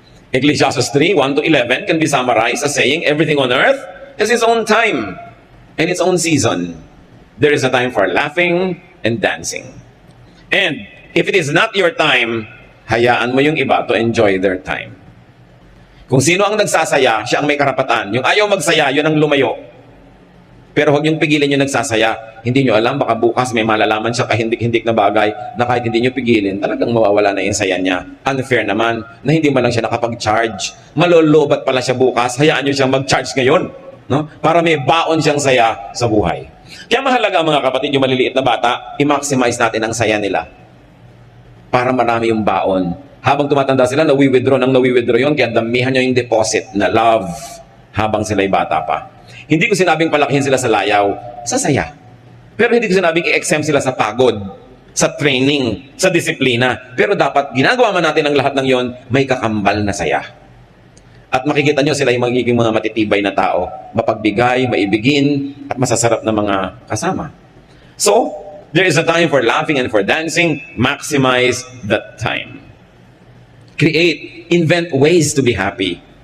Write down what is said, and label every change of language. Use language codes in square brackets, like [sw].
[en] Ecclesiastes 3, 1-11 can be summarized as saying, everything on earth has its own time and its own season. There is a time for laughing and dancing. And if it is not your time, [tl] hayaan mo yung iba [en] to enjoy their time. [tl] Kung sino ang nagsasaya, siya ang may karapatan. Yung ayaw magsaya, yun ang lumayo. Pero huwag niyong pigilan yung nagsasaya. Hindi niyo alam, baka bukas may malalaman siya kahindik-hindik na bagay na kahit hindi niyo pigilin, talagang mawawala na yung saya niya. Unfair naman na hindi man lang siya nakapag-charge. Malolobat pala siya bukas, hayaan niyo siyang mag-charge ngayon. No? Para may baon siyang saya sa buhay. Kaya mahalaga mga kapatid, yung maliliit na bata, i-maximize natin ang saya nila. Para marami yung baon. Habang tumatanda sila, nawi-withdraw yun, kaya damihan nyo yung deposit na love habang sila'y bata pa. Hindi ko sinabing palakihin sila sa layaw, sa saya. Pero hindi ko sinabing i-exempt sila sa pagod, sa training, sa disiplina. Pero dapat ginagawa man natin ang lahat ng yon, may kakambal na saya. At makikita nyo sila yung magiging mga matitibay na tao. Mapagbigay, maibigin, at masasarap na mga kasama. [en] So, there is a time for laughing and for dancing. Maximize that time. Create, invent ways to be happy.